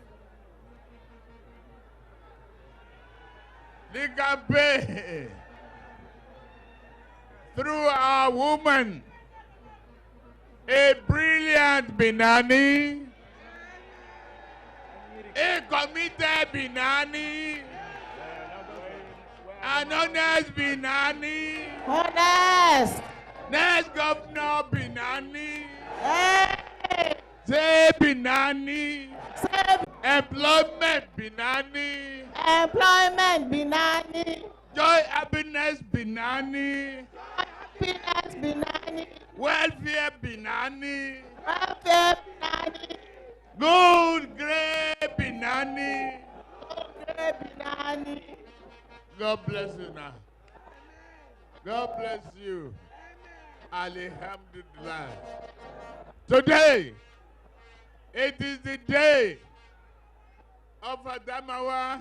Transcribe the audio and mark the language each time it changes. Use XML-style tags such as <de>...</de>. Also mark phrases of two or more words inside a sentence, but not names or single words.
<en>the campaign through our woman, a brilliant Binani, a committed Binani, an honest Binani, Honest. next governor Binani, Hey. say Binani, Save employment Binani, employment Binani. joy happiness Binani, Happiness Binani. welfare Binani, welfare Binani, good grey Binani. good Binani. God bless you now. God bless you. Alhamdulillah. Today, it is the day of Adamawa.</en>